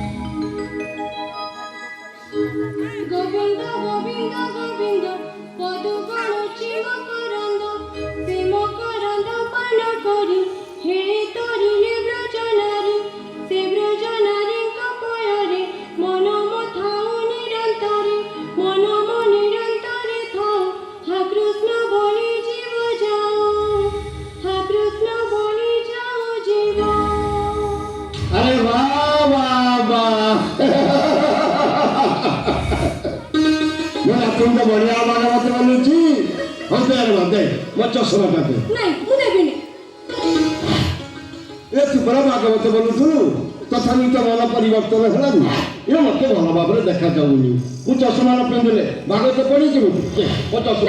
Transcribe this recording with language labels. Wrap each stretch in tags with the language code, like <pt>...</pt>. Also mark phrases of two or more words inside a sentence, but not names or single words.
<or>ଗୋବିନ୍ଦ ଗୋବିନ୍ଦ ଗୋବିନ୍ଦ ପଦୁ ଗଣୁଛି ମକରନ୍ଦ ସେ ମକରନ୍ଦ ପାନ କରି ହେଳେ ତରିଲେ ବ୍ରଜନାରୀ ସେ ବ୍ରଜନାରୀଙ୍କ ପୟରେ ମନ ଥାଉ ନିରନ୍ତରେ ମନ ନିରନ୍ତରେ ଥାଉ ହା କୃଷ୍ଣ ବଳି ଜୀବ ଯାଉ ହା କୃଷ୍ଣ ବୋଲି ଯାଉ ଜୀବ। ଆରେ ବାହା ବାହା ବାହା ମୋ ନାତୁଣୀଟା ବଢିଆ ଭାଗବତ ବୋଲୁଛି। ହଉ ଦେ ଦେ ମୋ ଚଷମାଟା ଦେ। ନାଇଁ ମୁଁ ଦେବିନି। ଏ ତୁ ପରା ଭାଗବତ ବୋଲୁଥିଲୁ ତଥାପି ତ ମନ ପରିବର୍ତ୍ତନ ହେଲାନି ଏ ମତେ ଭଲ ଭାବରେ ଦେଖାଯାଉନି ମୁଁ ଚଷମା ନ ପିନ୍ଧିଲେ ଭାଗବତ ପଢିଯିବୁ ମୋ ଚଷମା।</or>